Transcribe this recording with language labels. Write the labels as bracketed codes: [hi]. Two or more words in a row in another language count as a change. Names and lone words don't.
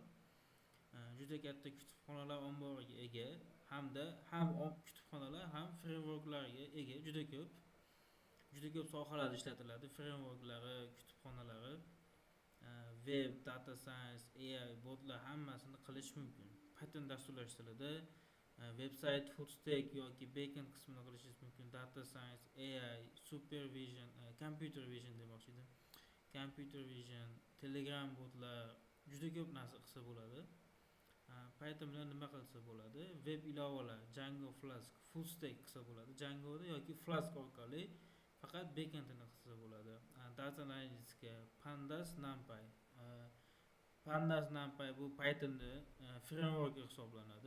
[uz] Juda katta kutubxonalar omboriga ega hamda ham kutubxonalar ham frameworklarga ega, juda ko'p sohalarda ishlatiladi. Frameworklari, kutubxonalari, web, [en] data science, [uz] AI, botlar hammasini qilish mumkin. Python dasturlash tilida website, [en] full stack [uz] yoki backend qismini qilishingiz mumkin. [en] Data science, AI, supervision, computer vision [uz] demoqchi edim. [en] Computer vision, [uz] Telegram botlar, juda ko'p narsa qilsa bo'ladi. Python bilan nima qilsa bo'ladi? Web ilovalar, Django, Flask, [en] full stack [uz] qilsa bo'ladi. Djangoda yoki Flask orqali faqat backendini qilsa bo'ladi. [en] Data analytica, Pandas, NumPy. Pandas, NumPy [uz] bu Pythonda framework hisoblanadi.